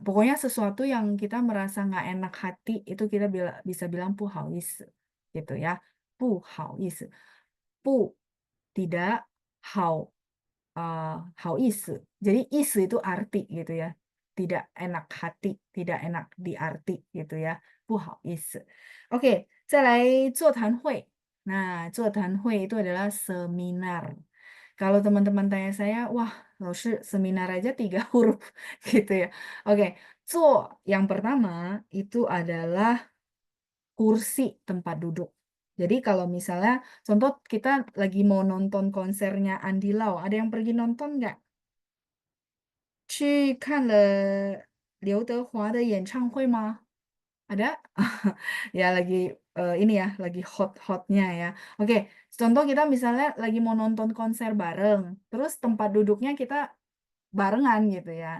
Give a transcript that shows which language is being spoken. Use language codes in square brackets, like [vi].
[id] Pokoknya sesuatu yang kita merasa nggak enak hati, itu kita bisa bilang 不好意思. Gitu ya. 不好意思. 不 tidak, 好 好意思. Jadi 意思 itu arti gitu ya. Tidak enak hati, tidak enak di arti gitu ya. [zh] 不好意思.Oke, 再来座谈会. [id] Nah, 座谈会itu adalah seminar. Kalau teman-teman tanya saya, wah, Lausir seminar aja 3 huruf gitu ya. Oke, yang pertama itu adalah kursi tempat duduk. Jadi kalau misalnya, contoh kita lagi mau nonton konsernya Andy Lau, ada yang pergi nonton nggak? [zh] 去看了刘德华的演唱会吗? [id] Ada? Ya lagi ini ya, lagi hot-hotnya ya. Oke, contoh kita misalnya lagi mau nonton konser bareng, terus tempat duduknya kita barengan gitu ya.